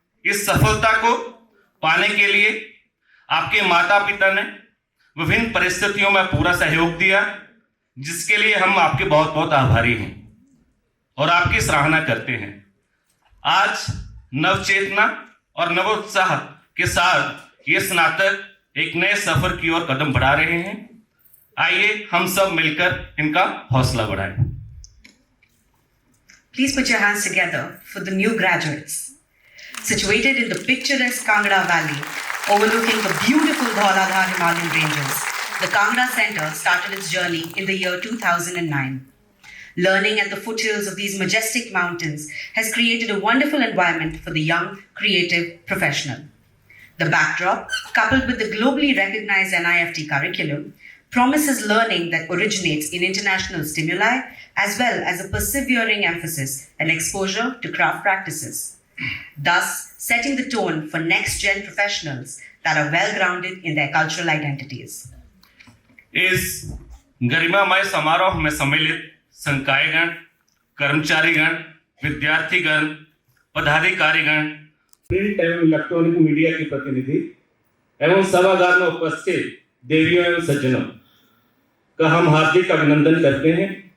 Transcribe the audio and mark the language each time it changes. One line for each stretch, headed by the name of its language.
Hindi: इस सफलता को पाने के लिए आपके माता पिता ने विभिन्न परिस्थितियों में पूरा सहयोग दिया, जिसके लिए हम आपके बहुत बहुत आभारी हैं और आपकी सराहना करते हैं। आज नवचेतना और नवोत्साह के साथ ये स्नातक एक नए सफर की ओर कदम बढ़ा रहे हैं। आइए हम सब मिलकर इनका हौसला बढ़ाएं।
English: Please put your hands together for the new graduates. Situated in the picturesque Kangra Valley, overlooking the beautiful Dhauladhar Himalayan ranges, the Kangra Center started its journey in the year 2009. Learning at the foothills of these majestic mountains has created a wonderful environment for the young, creative professional. The backdrop, coupled with the globally recognized NIFT curriculum, promises learning that originates in international stimuli, as well as a persevering emphasis and exposure to craft practices, thus setting the tone for next-gen professionals that are well-grounded in their cultural identities.
Hindi: इस गरिमामय समारोह में सम्मिलित संकायगण, कर्मचारीगण, विद्यार्थीगण, पदाधिकारीगण, print एवं electronic media के प्रतिनिधि एवं सभागार में उपस्थित देवियों एवं सज्जनों का हम हार्दिक अभिनंदन करते हैं।